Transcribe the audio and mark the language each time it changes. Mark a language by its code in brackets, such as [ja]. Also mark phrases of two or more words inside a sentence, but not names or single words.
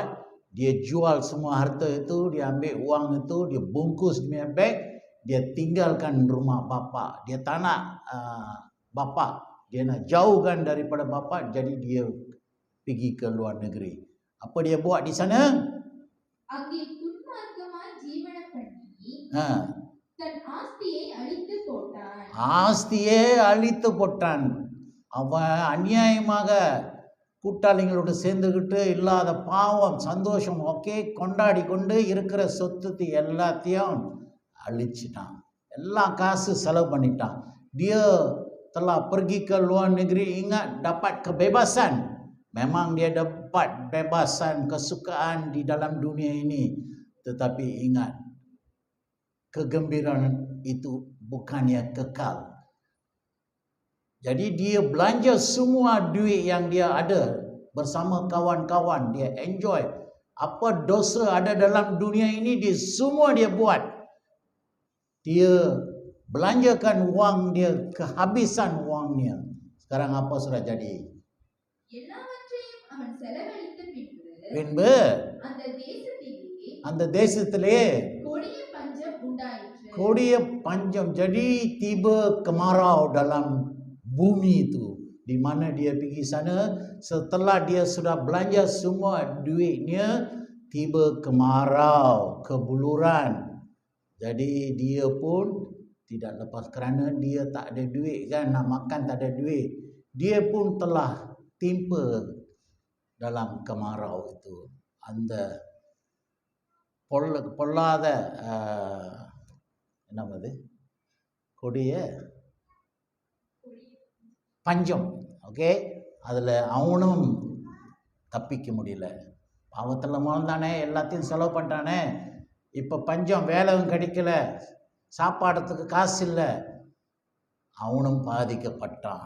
[ms] Dia jual semua harta itu, dia ambil uang itu, dia bungkus di beg, dia tinggalkan rumah bapak. Dia tak nak bapak, dia nak jauhkan daripada bapak, jadi dia pergi ke luar negeri. Apa dia buat di sana? [ta] ஆஸ்தியே அழித்து போட்டான். அவன் அநியாயமாக கூட்டாளிகளோடு சேர்ந்துக்கிட்டு இல்லாத பாவம் சந்தோஷம் கொண்டாடி கொண்டு இருக்கிற சொத்து எல்லாத்தையும் அழிச்சிட்டான். எல்லா காசு செலவு பண்ணிட்டான். [ms] Dia telah pergi ke luar negeri, ingat dapat kebebasan. Memang dia dapat bebasan, kesukaan di dalam dunia ini. Tetapi ingat, kegembiraan itu bukannya kekal. Jadi dia belanja semua duit yang dia ada bersama kawan-kawan, dia enjoy. Apa dosa ada dalam dunia ini, dia semua dia buat. Dia belanjakan wang dia, kehabisan wangnya. Sekarang apa sudah jadi? [ta] பின்பு அந்த தேசத்திலே கொடிய பஞ்சம். [ms] Jadi tiba kemarau dalam bumi itu. Di mana dia pergi sana, setelah dia sudah belanja semua duitnya, tiba kemarau, kebuluran. Jadi dia pun tidak lepas, kerana dia tak ada duit kan, nak makan tak ada duit. Dia pun telah timpa dalam kemarau itu. [ta] அந்த பொல்லாத என்னது கொடிய பஞ்சம். அதில் அவனும் தப்பிக்க முடியல. பாவத்தில் வாழ்ந்தானே, எல்லாத்தையும் செலவு பண்ணிட்டானே, இப்போ பஞ்சம், வேலையும் கிடைக்கல, சாப்பாடுறதுக்கு காசு இல்லை, அவனும் பாதிக்கப்பட்டான்.